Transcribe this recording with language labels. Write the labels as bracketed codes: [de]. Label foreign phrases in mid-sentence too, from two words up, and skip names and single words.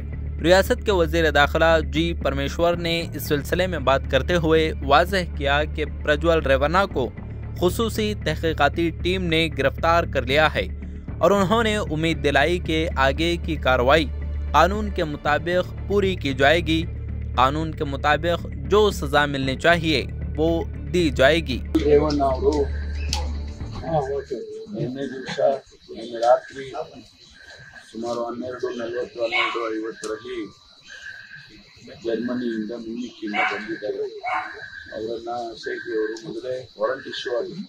[ur] ریاست کے وزیر داخلہ جی پرمیشور نے اس سلسلے میں بات کرتے ہوئے واضح کیا کہ پرجول ریونا کو خصوصی تحقیقاتی ٹیم نے گرفتار کر لیا ہے اور انہوں نے امید دلائی کہ آگے کی کارروائی قانون کے مطابق پوری کی جائے گی. قانون کے مطابق جو سزا ملنی چاہیے وہ دی جائے گی. [kn] ಸುಮಾರು 12:40-12:50ರಲ್ಲಿ ಜರ್ಮನಿಯಿಂದ ಮ್ಯೂನಿಕ್ಕಿಂದ ಬಂದಿದ್ದಾರೆ. ಅವರನ್ನು ಎಸ್ಐಟಿ ಅವರು ಮೊದಲೇ [en] warrant issue [kn] ಆಗಿತ್ತು.